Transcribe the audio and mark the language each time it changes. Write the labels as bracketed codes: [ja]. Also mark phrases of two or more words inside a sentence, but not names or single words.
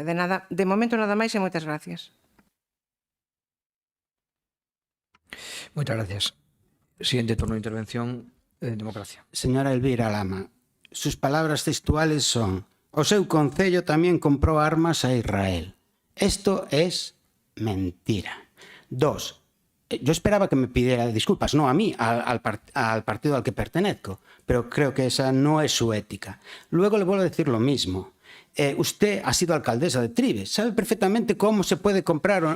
[gl] De momento nada máis e moitas gracias. Moitas gracias. [es] Siguiente turno de intervención, Democracia. Señora Elvira Lama, sus palabras textuales son: [gl] o seu concello tamén comprou armas a Israel. [es] Esto es mentira. 2. Yo esperaba que me pidiera disculpas, no a mí, al partido al que pertenezco, pero creo que esa no es su ética. Luego le vuelvo a decir lo mismo. Usted ha sido alcaldesa de Trives, sabe perfectamente cómo se puede comprar...